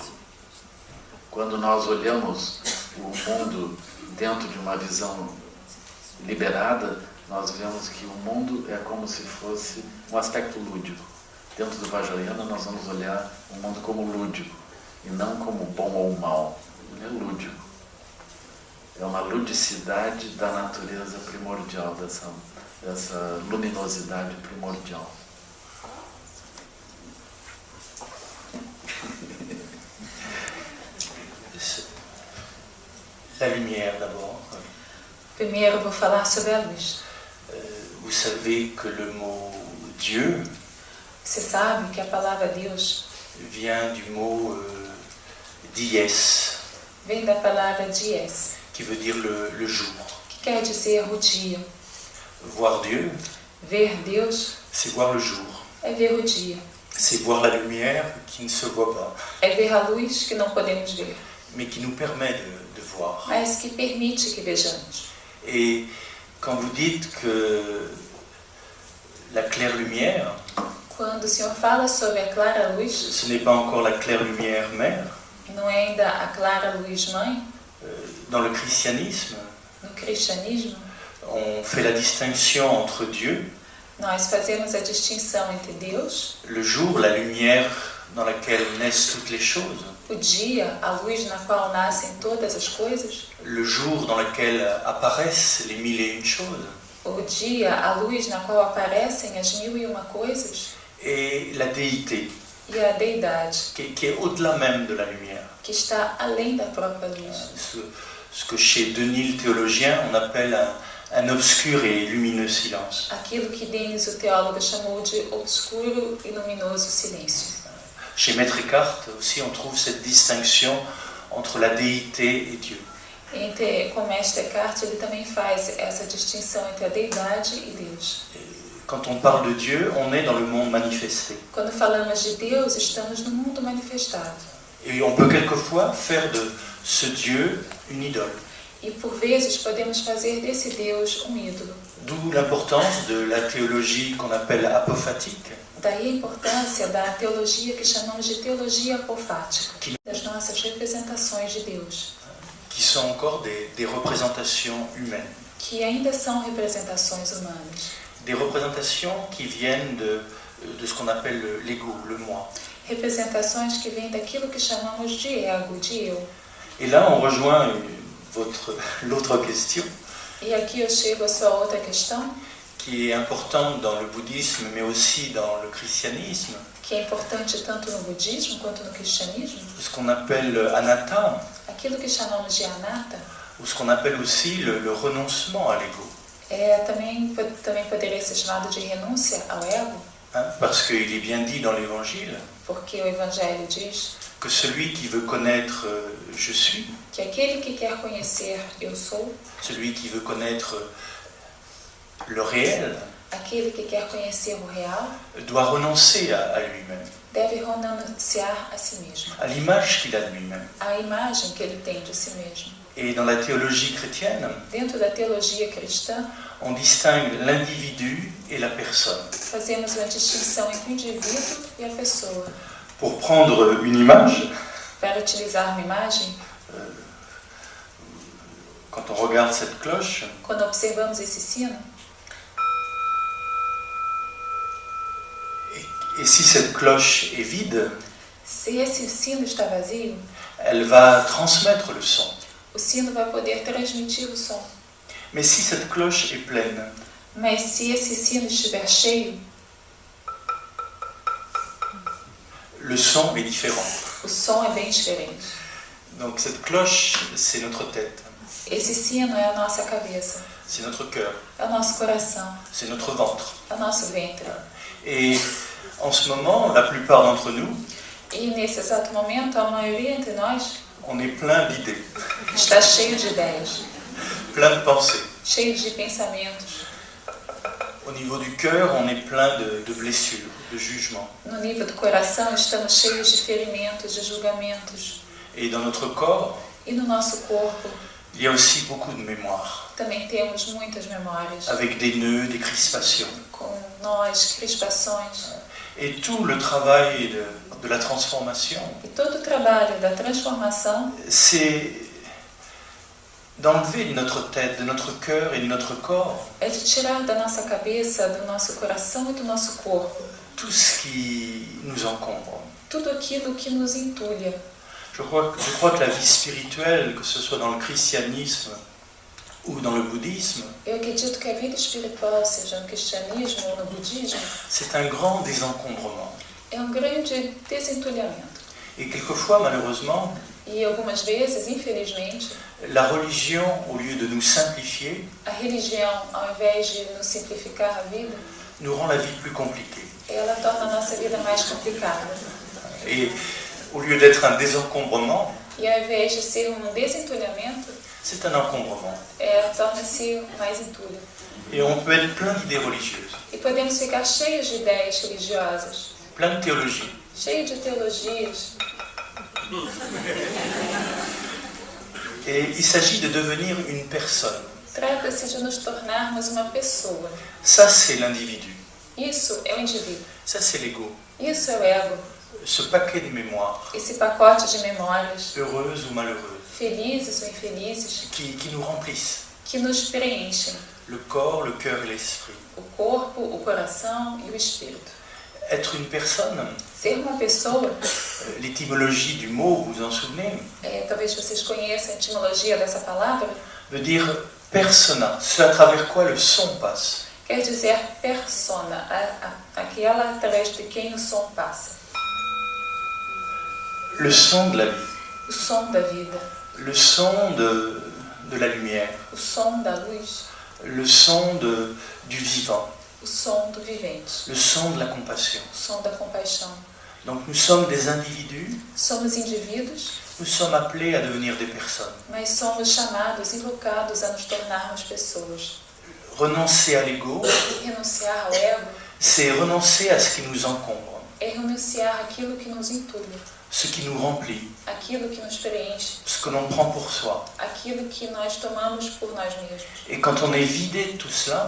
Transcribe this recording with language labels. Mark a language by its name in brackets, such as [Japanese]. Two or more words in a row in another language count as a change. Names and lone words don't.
[Portuguese] Quando nós olhamos o mundo dentro de uma visão liberada, nós vemos que o mundo é como se fosse um aspecto lúdico. Dentro do Vajrayana nós vamos olhar o mundo como lúdico, e não como bom ou mal. Ele é lúdico. É uma ludicidade da natureza primordial, dessa luminosidade primordial. [French] La lumière d'abord. [Portuguese] Primeiro vou falar sobre a luz. [French] Vous savez que le mot Dieu [Portuguese] Você sabe que a palavra Deus [French] vient du mot dies, [Portuguese] vem da palavra dies, [French] qui veut dire le jour. [Portuguese] que quer dizer o dia. [French] Voir Dieu, [Portuguese] Ver Deus [French] c'est voir le jour. [Portuguese] é ver o dia. [French] C'est voir la lumière qui ne se voit pas, [Portuguese] É ver a luz que não podemos ver, [French] mais qui nous permet de voir. [Portuguese] mas que permite que vejamos. [French] Et quand vous dites que la claire lumière, [Portuguese] Quando o Senhor fala sobre a clara luz, [French] ce n'est pas encore la claire lumière mère. [Portuguese] não é ainda a clara luz mãe, [French] Dans le christianisme, [Portuguese] no cristianismo, [French] On fait la distinction entre Dieu, [Portuguese] Nós fazemos a distinção entre Deus, [French] le jour, la lumière dans laquelle naissent toutes les choses, [Portuguese] o dia, a luz na qual nascem todas as coisas, [French] le jour dans lequel apparaissent les mille et une choses, [Portuguese] o dia, a luz na qual aparecem as 1001 coisas, [French] et la déité, [Portuguese] e a deidade, [French] qui est au-delà même de la lumière. [Portuguese] que está além da própria luz. [French] Ce que chez Denis le théologien, on appelle un obscur et lumineux silence. [Portuguese] Aquilo que Denis, o teólogo, chamou de obscuro e luminoso silêncio. [French] Chez Maître Eckhart aussi, on trouve cette distinction entre la déité et Dieu. [Portuguese] Com Mestre Eckhart, ele também faz essa distinção entre a deidade e Deus. [French] Quand on parle de Dieu, on est dans le monde manifesté. [Portuguese] Quando falamos de Deus, estamos no mundo manifestado. [French] Et on peut quelquefois faire de ce Dieu une idole. [Portuguese] E por vezes podemos fazer desse Deus ídolo. [French] D'où l'importance de la théologie qu'on appelle apophatique, [Portuguese] Daí a importância da teologia que chamamos de teologia apofática, das nossas representações de Deus, [French] qui sont encore des représentations humaines. [Portuguese] que ainda são representações humanas. [French] Des représentations qui viennent de ce qu'on appelle l'ego, le moi. [Portuguese] Representações que vêm daquilo que chamamos de ego, de eu. [French] Et là, on rejoint l'autre question, [Portuguese] E aqui eu chego à sua outra questão, [French] qui est importante dans le bouddhisme, mais aussi dans le christianisme, [Portuguese] que é importante tanto no budismo quanto no cristianismo, [French] ce qu'on appelle anatta, [Portuguese] aquilo que chamamos de anatta, [French] ou ce qu'on appelle aussi le renoncement à l'ego. [Portuguese] também poderia ser chamado de renúncia ao ego, [French] Parce qu'il est bien dit dans l'Évangile [Portuguese] porque o Evangelho diz [French] que celui qui veut connaître je suis, [Portuguese] que aquele que quer conhecer eu sou, [French] celui qui veut connaître le réel, [Portuguese] aquele que quer conhecer o real, [French] doit renoncer à lui-même, [Portuguese] deve renunciar a si mesmo, [French] à l'image qu'il a de lui-même. [Portuguese] a imagem que ele tem de si mesmo. [French] Et dans la théologie chrétienne, [Portuguese] Dentro da teologia cristã, [French] on distingue l'individu et la personne. [Portuguese] fazemos uma distinção entre o indivíduo e a pessoa. [French] Pour prendre une image, [Portuguese] Para utilizar uma imagem, [French] quand on regarde cette cloche, [Portuguese] quando observamos esse sino, [French] et si cette cloche est vide, [Portuguese] se esse sino está vazio, [French] elle va transmettre le son. [Portuguese] o sino vai poder transmitir o som. [French] Mais si cette cloche est pleine, [Portuguese] Mas se esse sino estiver cheio, [French] le son est différent. [Portuguese] o som é bem diferente. [French] Donc cette cloche, c'est notre tête, [Portuguese] Esse sino é a nossa cabeça, [French] c'est notre cœur, [Portuguese] é o nosso coração, [French] c'est notre ventre. [Portuguese] é o nosso ventre. [French] Et en ce moment, la plupart d'entre nous, [Portuguese] E nesse exato momento, a maioria entre nós [French] on est plein d'idées, [Portuguese] está cheio de ideias, [French] plein de pensées. [Portuguese] cheio de pensamentos. [French] Au niveau du cœur, on est plein de blessures, de jugements. [Portuguese] No nível do coração, estamos cheios de ferimentos, de julgamentos. [French] Et dans notre corps, [Portuguese] E no nosso corpo, [French] il y a aussi beaucoup de mémoire, [Portuguese] também temos muitas memórias, [French] avec des nœuds, des crispations. [Portuguese] com nós, crispações. [French] Et tout le travail de la transformation, [Portuguese] E todo o trabalho da transformação [French] c'est d'enlever de notre tête, de notre cœur et de notre corps [Portuguese] é de tirar da nossa cabeça, do nosso coração e do nosso corpo [French] tout ce qui nous encombre. [Portuguese] tudo aquilo que nos entulha. [French] Je crois que la vie spirituelle, que ce soit dans le christianisme ou dans le bouddhisme, [Portuguese] Eu acredito que a vida espiritual, seja no cristianismo ou no budismo, [French] c'est un grand désencombrement. [Portuguese] é grande desentulhamento. [French] Et quelquefois, malheureusement, [Portuguese] E algumas vezes, infelizmente, [French] la religion, au lieu de nous simplifier, [Portuguese] a religião, ao invés de nos simplificar a vida, [French] nous rend la vie plus compliquée. [Portuguese] ela torna a nossa vida mais complicada. [French] Et au lieu d'être un désencombrement, [Portuguese] E ao invés de ser desentulhamento, [French] c'est un encombrement. [Portuguese] Torna-se mais entulho. [French] Et on peut être plein d'idées religieuses, [Portuguese] E podemos ficar cheios de ideias religiosas, [French] plein de théologie. [Portuguese] cheios de teologias. [French] Et il s'agit de devenir une personne. [Portuguese] Trata-se de nos tornarmos uma pessoa. [French] Ça, c'est l'individu. [Portuguese] Isso é o indivíduo. [French] Ça, c'est l'ego. [Portuguese] Isso é o ego. [French] Ce paquet de mémoires, [Portuguese] Esse pacote de memórias, [French] heureuses ou malheureuses, [Portuguese] felizes ou infelizes, [French] qui nous remplissent. [Portuguese] que nos preenchem. [French] le corps, le cœur et l'esprit. [Portuguese] O corpo, o coração e o espírito. [French] Être une personne, [Portuguese] Ser uma pessoa, [French] l'étymologie du mot, vous vous en souvenez, [Portuguese] talvez vocês conheçam a etimologia dessa palavra, [French] veut dire persona, ce à travers quoi le son passe. [Portuguese] quer dizer persona, aquela através de quem o som passa. [French] Le son de la vie, [Portuguese] O som da vida, [French] le son de la lumière, [Portuguese] o som da luz, [French] le son du vivant, [Portuguese] o som do vivente, [French] le son de la compassion. [Portuguese] o som da compaixão. [French] Donc nous sommes des individus, [Portuguese] Somos indivíduos, [French] nous sommes appelés à devenir des personnes. [Portuguese] mas somos chamados, invocados a nos tornarmos pessoas. [French] Renoncer à l'ego, [Portuguese] Renunciar ao ego [French] c'est renoncer à ce qui nous encombre, [Portuguese] é renunciar àquilo que nos entulha, [French] ce qui nous remplit, [Portuguese] aquilo que nos preenche, [French] ce que l'on prend pour soi. [Portuguese] aquilo que nós tomamos por nós mesmos. [French] Et quand on est vidé de tout cela,